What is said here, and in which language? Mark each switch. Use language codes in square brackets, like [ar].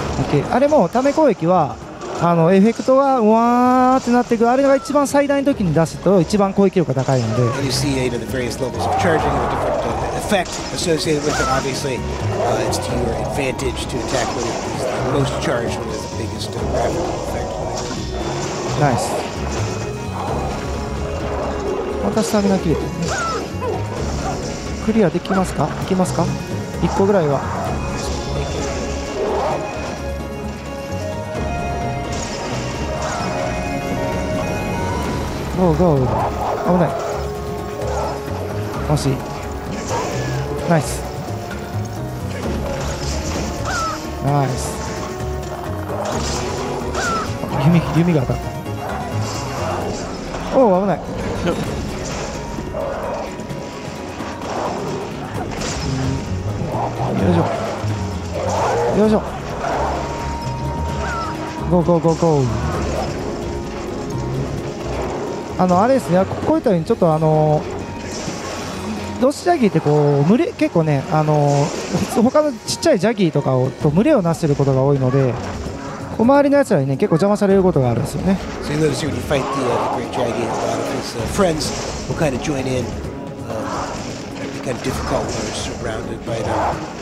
[ja] OK。あれもため攻撃はエフェクトがわーってなっていく、あれが一番最大の時に出すと一番攻撃力が高いので。 [en] And you see, the various levels of charging and the different effect associated with it. Obviously, it's to your advantage to attack when it is the most charged, when it is the biggest graphical effect. [ja] ナイス。またスタミナ切れてるね。クリアできますか？いきますか？1個ぐらいは。ゴーゴー。危ない。惜しい。ナイス。ナイス。弓が当たった。おお、危ない。よいしょ。よいしょ。ゴーゴーゴーゴー。あれですね、こういったようにちょっとロスジャギーってこう結構ね他のちっちゃいジャギーとかと群れをなしていることが多いので、こう周りのやつらにね結構邪魔されることがあるんですよね。 [en] So you notice here when you fight the great dragon, a lot of his friends will kind of join in. It'd be kind of difficult when they're surrounded by them.